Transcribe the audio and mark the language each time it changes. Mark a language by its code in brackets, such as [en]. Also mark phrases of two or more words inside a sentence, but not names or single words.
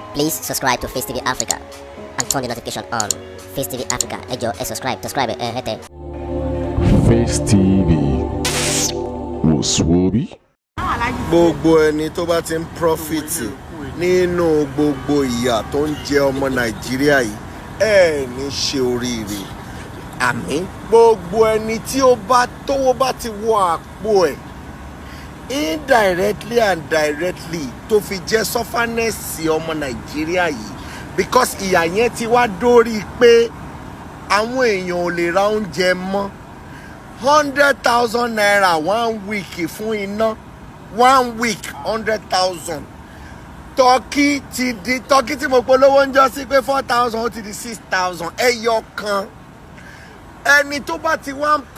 [en] Please subscribe to Facetv Africa and turn the notification on. Facetv Africa, [yo] ẹ jọ̀ọ́ ẹ subscribe hete. Facetv Muswobi. Gbogbo ẹni tó bá ti ń profit nínú gbogbo ìyà tó ń jẹ ọmọ Nàìjíríà yìí ẹ ní ṣe oríire. Àmín. Gbogbo ẹni tí ó bá tówó bá ti wọ àpò ẹ̀ [en] indirectly and directly [yo] tó fi jẹ́ sọ́fánẹ́sì ọmọ Nàìjíríà yìí because ìyà yẹn ti wá dórí pé àwọn èèyàn ò lè ra oúnjẹ mọ́ 100,000 naira 1 week fún iná 1 week 100,000 tọ́kì tí mo polówó ń jọ sí pé 4,000 ó ti di 6,000 ẹyọ kan ẹni tó bá ti wá ń